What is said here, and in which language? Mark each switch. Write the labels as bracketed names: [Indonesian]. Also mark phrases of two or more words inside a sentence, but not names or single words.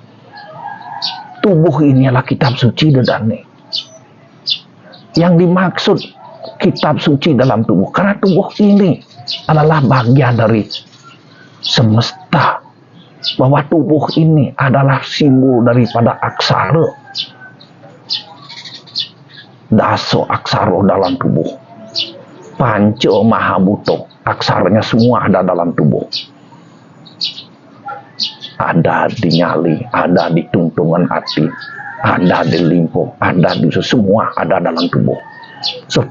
[Indonesian] Tubuh ini adalah kitab suci dadane. Yang dimaksud kitab suci dalam tubuh, karena tubuh ini adalah bagian dari semesta, bahwa tubuh ini adalah simbol daripada aksara, daso aksara dalam tubuh, panca mahabuto, aksaranya semua ada dalam tubuh, ada di nyali, ada di tungtungan hati, ada di limpo, ada di semua ada dalam tubuh.